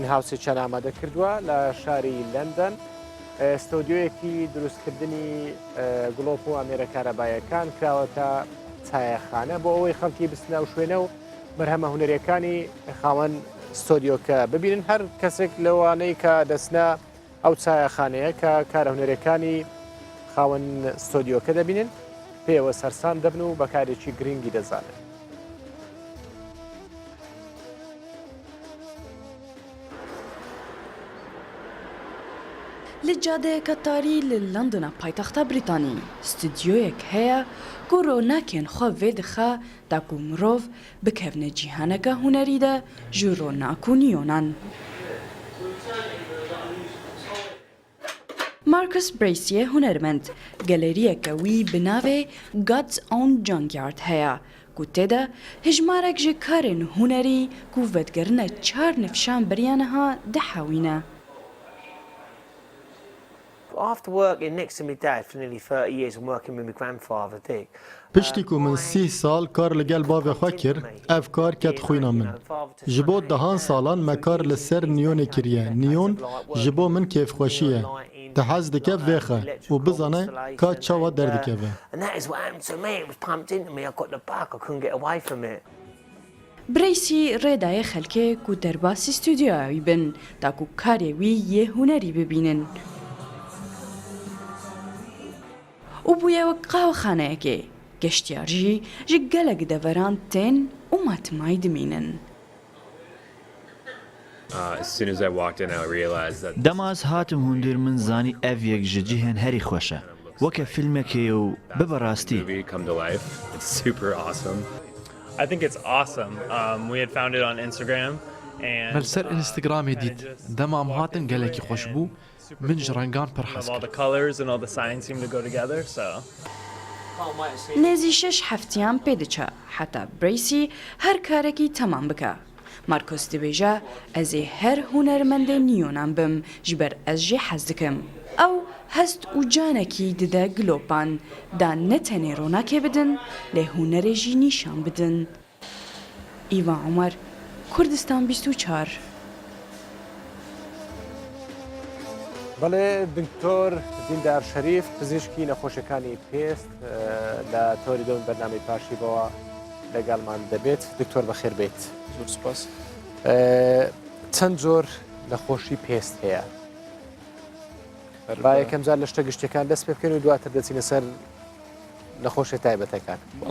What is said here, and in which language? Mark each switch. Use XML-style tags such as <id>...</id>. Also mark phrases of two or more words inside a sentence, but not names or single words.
<ckb>هاوسێکیان ئامادە کردووە لە شاری لەندەن ستۆدیۆیەکی دروستکردنی گڵۆپ و ئامێرەکارەبایەکان کراوەتە چایەخانە بۆ ئەوەی خەڵکی بستنە و شوێنە و بەرهەمە هونەرەکانی خاوەن ستۆدیۆکە ببینن هەر کەسێک لەوانەی کە دەستنا ئەو چایەخانەیە کە کارە هونەرەکانی خاوەن ستۆدیۆکە دەبینن پێوە سەرسان دەبن و بەکارێکی گرنگی دەزانن. لە جادەیەکە تاری لە لەندنە پایتەختە بریتانی ستودیۆیەک هەیە</ckb> <ku>ku ronekên xwe vê dixe ta ku mirov bikevne cîhaneke hunerî de ji ronak û nîyonan. Marcus Bracey hunermend galeriyeke wî bi navê God's Own Junkyard heye ku têde hejmarek ji karên hunerî ku vedgerine 4 nifşan beriyaneha dihewîne.</ku> <en>After working next to my dad for nearly 30 years and working with my grandfather Dick,</en> <ku>پشتی کو من 30 سال کار لگل باوی خوا کر اف کار کت خوینا من جبو دهان سالان ما کار لسر نیون کریه نیون جبو من کیف خوشیه تحز دکه ویخه و بزانه که چاوا دردکه وی</ku> <en>and that is what happened to me. It was pumped into me. I got the bug. I couldn't get away from it.</en> <ku>برeyسî rêdayê xelkê ku derbasî stûdyoya wî bin ta ku karê wî yê hunerî bibînin. û bûye wek qahwexaneyekê, geştyar jî ji gelek deveran tên û matmayî dimînin. دەماز هاتم هوندر من زانی ئەڤ یەک ji cihên herî xweş e weke filmekê û bibe rastî.</ku> <en>I think it's awesome. We had found it on Instagram and</en> <ku>مەلسەر ئینستاگرامê دیت دەمام هاتن gelekî xweş bû min ji rengan pir hez</ku> <en>all the colors and all the signs seem to go together, so</en> <ku>Nêzî 6 heftiyan pê diçe heta Bracey her karekî temam bike. Marcos dibêje ez ê her hunermendê nîyonan bim ji ber ez jê hez dikim. Ew hest û canekî dide gilopan da ne tenê ronakê bidin lê hunerê jî nîşan bidin. Îvan Umer, Kurdistan 24.</ku> <ckb>بەڵێ دکتۆر دیندار شەریف پزیشکی نەخۆشیەکانی پێست لە تۆری دەون بەرنامەی پاشیبەوە لەگەڵمان دەبێت دکتۆر بەخێر بێت زۆر سپاس چەند جۆر نەخۆشی پێست هەیە با یەکەم جار لە شتە گشتەکان دەست پێ بکەین و دواتر دەچینە سەر نەخۆشی تایبەتەکان</ckb>